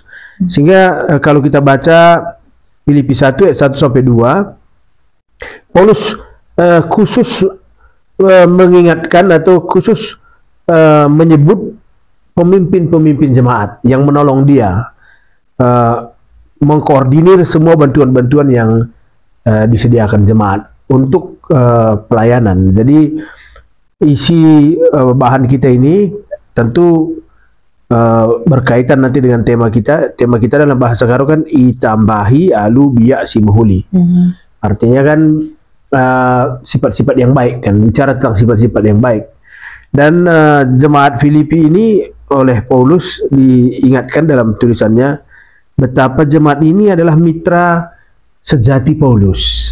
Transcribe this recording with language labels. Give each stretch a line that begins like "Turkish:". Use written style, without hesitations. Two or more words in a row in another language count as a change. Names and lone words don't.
Indonesian: Sehingga kalau kita baca Filipi 1 ayat 1 sampai 2, Paulus khusus mengingatkan atau khusus menyebut pemimpin-pemimpin jemaat yang menolong dia, mengkoordinir semua bantuan-bantuan yang disediakan jemaat untuk pelayanan. Jadi isi bahan kita ini tentu berkaitan nanti dengan tema kita. Tema kita dalam bahasa Karo kan
Batak Karo: itambahi alu biak si muhuli.
Indonesian: Artinya kan sifat-sifat yang baik, kan bicara tentang sifat-sifat yang baik. Dan jemaat Filipi ini oleh Paulus diingatkan dalam tulisannya betapa jemaat ini adalah mitra sejati Paulus.